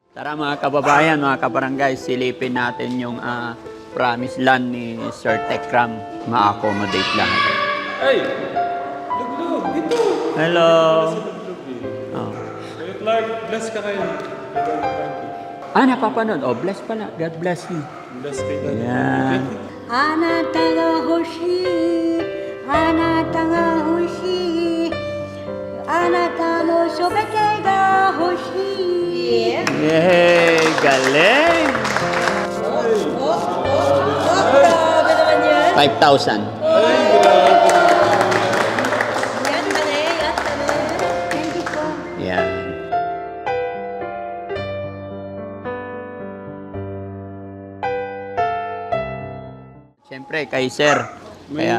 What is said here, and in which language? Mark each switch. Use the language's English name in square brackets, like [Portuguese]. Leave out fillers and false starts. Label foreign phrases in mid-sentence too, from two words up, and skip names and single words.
[Filipino] Tara mga kababayan, mga kabarangay, silipin natin yung promised land ni Sir Tekram. Ma-accommodate lang. Ay! Luglog! Dito! Hello! Sa Luglog eh. Oh. Kuya Clark, bless ka kayo. Napapanood. Oh, bless pala. [English] God bless you. [Filipino] Bless kayo. Yan. [Japanese] あなたが欲しいあなたが欲しいあなたのすべてが欲しい [Filipino] Yay! Galing! Grabe naman yan 5,000. Yan galing Yan galing [English] Thank you [Filipino] po Yan. Siyempre, kay Sir. Kaya,